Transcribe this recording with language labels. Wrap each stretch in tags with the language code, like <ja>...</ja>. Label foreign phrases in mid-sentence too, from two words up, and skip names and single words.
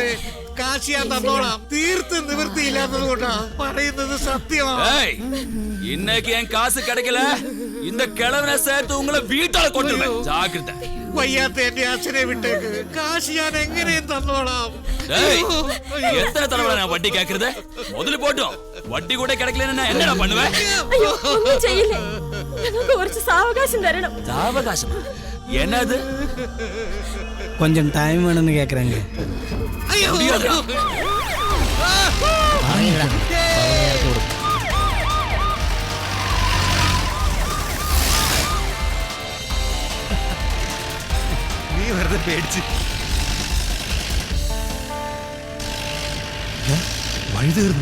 <ml>കാശിയാ തന്നോളാം. തീർത്ത് നിവൃത്തിയില്ലാത്തത് കൊണ്ടാ പറയുന്നത് സത്യമാണ്.</ml> <ta>இன்னைக்கு என் காசு கிடைக்கல, இந்த கிழவனை சேர்த்து உங்களை வீட்டால கொண்டுருவேன். ஜாக்கிரதை.</ta> <ml>വയ്യാത്ത എന്റെ അച്ഛനെ വിട്ടേക്ക്. കാശ് ഞാൻ എങ്ങനെയും തന്നോളാം.</ml> <ta>எத்தனை தடவை நான் வட்டி கேக்குறது? முதல்ல போட்டோம். வட்டி கூட கிடைக்கலன்னா என்னடா பண்ணுவேன்?</ta> <ml>കുറച്ച് സാവകാശം തരണം.</ml> <ta>சாவகாசம் என்னது? கொஞ்சம் டைம் வேணும்னு கேக்குறாங்க.</ta> <ml>നീ വെറുതെ പേടിച്ച്. വഴി തീർന്നു.</ml>